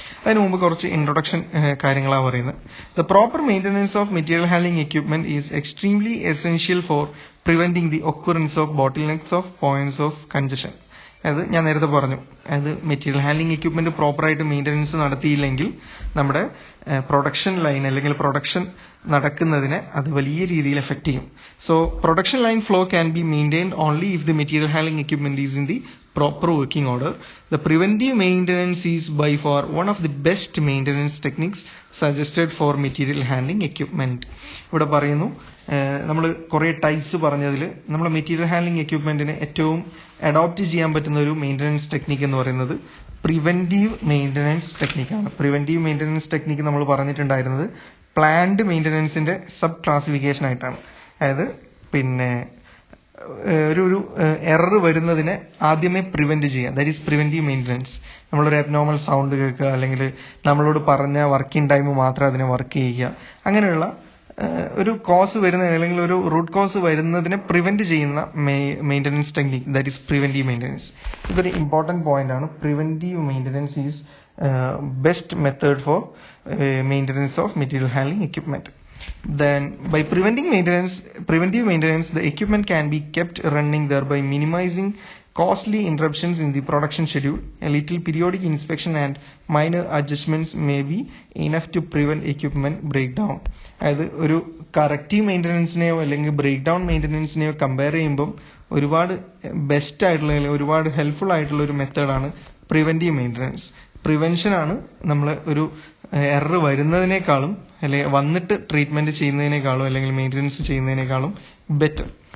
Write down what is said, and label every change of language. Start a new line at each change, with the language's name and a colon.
Malayalam: അതിന് മുമ്പ് കുറച്ച് ഇൻട്രൊഡക്ഷൻ കാര്യങ്ങളാണ് പറയുന്നത്.
English: The proper maintenance of material handling equipment is extremely essential for preventing the occurrence of bottlenecks of points of congestion.
Malayalam: അത് ഞാൻ നേരത്തെ പറഞ്ഞു. അത് മെറ്റീരിയൽ ഹാൻഡ്ലിംഗ് എക്യുപ്മെന്റ് പ്രോപ്പറായിട്ട് മെയിൻ്റനൻസ് നടത്തിയില്ലെങ്കിൽ നമ്മുടെ പ്രൊഡക്ഷൻ ലൈൻ അല്ലെങ്കിൽ പ്രൊഡക്ഷൻ നടക്കുന്നതിനെ അത് വലിയ രീതിയിൽ എഫക്ട് ചെയ്യും.
English: So production line flow can be maintained only if the material handling equipment is in the proper working order. The preventive maintenance is by far one of the best maintenance techniques suggested for material handling equipment.
Malayalam: ഇവിടെ പറയുന്നു, നമ്മൾ കുറേ types പറഞ്ഞതിൽ നമ്മൾ material handling എക്യുപ്മെന്റിനെ ഏറ്റവും adopt ചെയ്യാൻ പറ്റുന്ന ഒരു മെയിൻ്റനൻസ് ടെക്നിക്ക് എന്ന് പറയുന്നത് preventive maintenance ടെക്നിക്കാണ്. Preventive maintenance technique നമ്മൾ പറഞ്ഞിട്ടുണ്ടായിരുന്നത് പ്ലാൻഡ് മെയിൻ്റനൻസിന്റെ സബ് ക്ലാസിഫിക്കേഷൻ ആയിട്ടാണ്. അതായത് പിന്നെ ഒരു എറർ വരുന്നതിനെ ആദ്യമേ പ്രിവെന്റ് ചെയ്യുക,
English: That is preventive maintenance.
Malayalam: നമ്മളൊരു അബ്നോർമൽ സൗണ്ട് കേൾക്കുക, അല്ലെങ്കിൽ നമ്മളോട് പറഞ്ഞ വർക്കിംഗ് ടൈം മാത്രം അതിനെ വർക്ക് ചെയ്യുക, അങ്ങനെയുള്ള ഒരു കോസ് വരുന്നതിന് അല്ലെങ്കിൽ ഒരു റൂട്ട് കോസ് വരുന്നതിനെ പ്രിവെന്റ് ചെയ്യുന്ന maintenance technique,
English: That is preventive maintenance.
Malayalam: ഇതൊരു ഇമ്പോർട്ടൻറ്റ് പോയിന്റ് ആണ്.
English: Preventive maintenance is best method for maintenance of material handling equipment. Then by preventive maintenance, the equipment can be kept running, thereby minimizing costly interruptions in the production schedule. A little periodic inspection and minor adjustments may be enough to prevent equipment breakdown.
Malayalam: അതായത് ഒരു corrective മെയിൻ്റനൻസിനെയോ അല്ലെങ്കിൽ break down മെയിൻ്റനൻസിനെയോ compare ചെയ്യുമ്പം ഒരുപാട് best ആയിട്ടുള്ള അല്ലെങ്കിൽ ഒരുപാട് helpful ആയിട്ടുള്ള ഒരു മെത്തേഡാണ് പ്രിവെന്റീവ് മെയിൻ്റനൻസ്. പ്രിവെൻഷനാണ് നമ്മൾ ഒരു എറർ വരുന്നതിനേക്കാളും അല്ലെങ്കിൽ വന്നിട്ട് ട്രീറ്റ്മെന്റ് ചെയ്യുന്നതിനേക്കാളും അല്ലെങ്കിൽ മെയിൻ്റനൻസ് ചെയ്യുന്നതിനേക്കാളും ബെറ്റർ.